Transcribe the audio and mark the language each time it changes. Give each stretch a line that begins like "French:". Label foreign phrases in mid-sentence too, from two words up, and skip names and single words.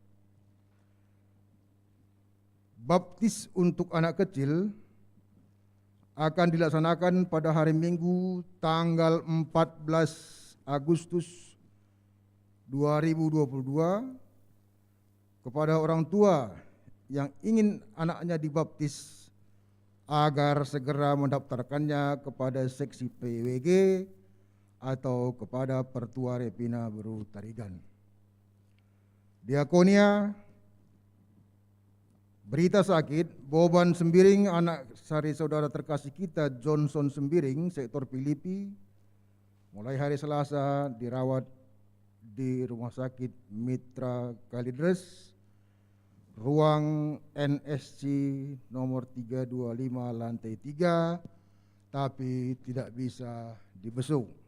Indonesian: Baptis untuk anak kecil akan dilaksanakan pada hari Minggu tanggal 14 Agustus 2022 kepada orang tua yang ingin anaknya dibaptis agar segera mendaftarkannya kepada seksi PWG atau kepada Pertua Repina Beru Tarigan. Diakonia, berita sakit, Boban Sembiring, anak sari saudara terkasih kita Johnson Sembiring, sektor Filipi, mulai hari Selasa dirawat di Rumah Sakit Mitra Kalidres, ruang NSC nomor 325 lantai 3, tapi tidak bisa dibesuk.